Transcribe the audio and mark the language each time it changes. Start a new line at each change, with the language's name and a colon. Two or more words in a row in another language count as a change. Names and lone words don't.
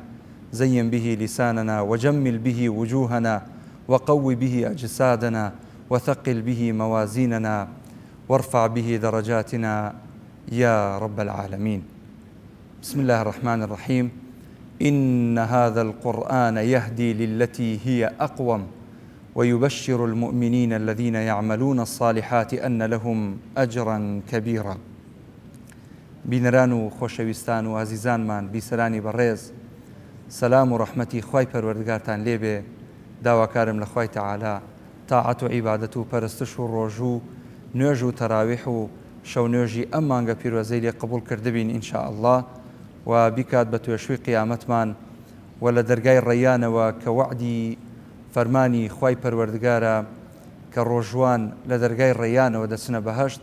Arabic: زين به لساننا وجمل به وجوهنا وقو به أجسادنا وثقل به موازيننا وارفع به درجاتنا يا رب العالمين. بسم الله الرحمن الرحيم. إن هذا القرآن يهدي للتي هي أقوم ويبشر المؤمنين الذين يعملون الصالحات أن لهم أجرا كبيرا.
Central Kurdish: بینەران و خۆشەویستان و عزیزانمان، بیسەرانی بەڕێز، سەلام و ڕەحمەتی خوای پەروەردگارتان لێبێ. داواکارم لە خوای تەعالا تاعەت و عیبادەت و پەرستش و ڕۆژوو نوێژ و تەراویح و شەو نوێژی ئەم مانگە پیرۆزەی لێ قبول کردبین ئینشاء الله، و بیکات بە توێشوی قیامەتمان و لە دەرگای ڕەیانەوە کە وعدی فەرمانی خوای پەروەردگارە کە ڕۆژوان لە دەرگای ڕەیانەوە دەچنە بەهەشت.